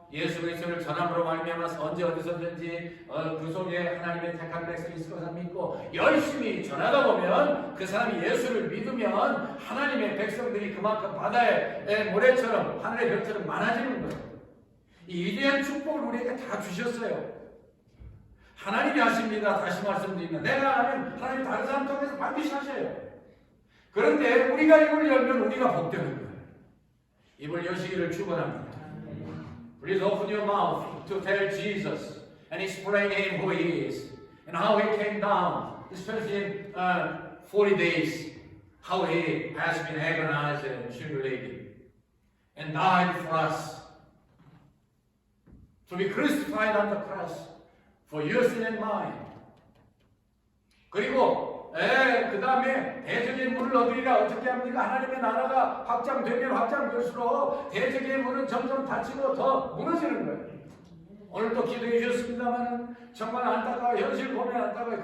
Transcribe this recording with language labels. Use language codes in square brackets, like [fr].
[ko] 예수 그리스도를 전함으로 말미암아서 언제 어디서든지 그 속에 하나님의 택한 백성이 있을 것을 믿고 열심히 전하다 보면 그 사람이 예수를 믿으면 하나님의 백성들이 그만큼 바다의 모래처럼 하늘의 별처럼 많아지는 거예요. 이 위대한 축복을 우리에게 다 주셨어요. 하나님이 하십니다. 다시 말씀드립니다. 내가 하면 하나님 다른 사람 통해서 반드시 하셔요. 그런데 우리가 입을 열면 우리가 복되는 거예요. 입을 여시기를 축원합니다. [en] Please open your mouth to tell Jesus and explain him who he is and how he came down, especially in 40 days, how he has been agonized and humiliated and died for us to be crucified on the cross for your sin and mine. [ko] 그리고 그 다음에 대적의 문을 얻으리라. 어떻게 합니까? 하나님의 나라가 확장되면 확장될수록 대적의 문은 점점 닫히고 더 무너지는 거예요. 오늘도 기도해 주셨습니다만 정말 안타까워 현실 보면 안타까워요.